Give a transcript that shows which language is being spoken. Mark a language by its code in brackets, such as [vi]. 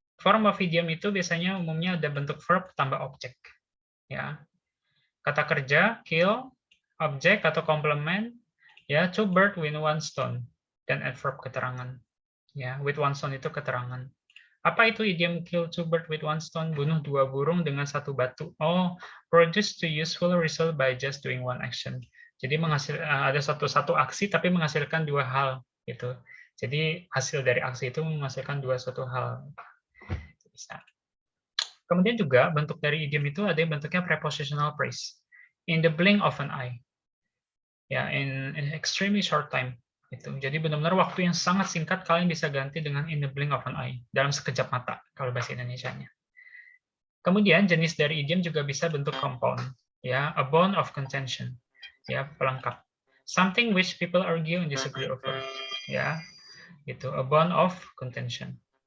[id] Form of idiom itu biasanya umumnya ada bentuk verb tambah objek. Ya. Kata kerja, kill, objek atau komplement, ya, two birds with one stone, dan adverb keterangan. Ya, with one stone itu keterangan. Apa itu idiom [en] kill two birds with one stone? [id] Bunuh dua burung dengan satu batu. [en] Oh, produce two useful result by just doing one action. [id] Jadi ada satu aksi tapi menghasilkan dua hal gitu. Jadi hasil dari aksi itu menghasilkan suatu hal. Bisa. Kemudian juga bentuk dari idiom itu ada yang bentuknya prepositional phrase. [en] In the blink of an eye. Ya, in an extremely short time. [id] Gitu. Jadi benar-benar waktu yang sangat singkat kalian bisa ganti dengan [en] in the blink of an eye, [id] dalam sekejap mata kalau bahasa Indonesianya. Kemudian jenis dari idiom juga bisa bentuk compound, ya, a bone of contention, ya, pelengkap. [en] Something which people argue and disagree over, [id] ya, itu [en] a bone of contention.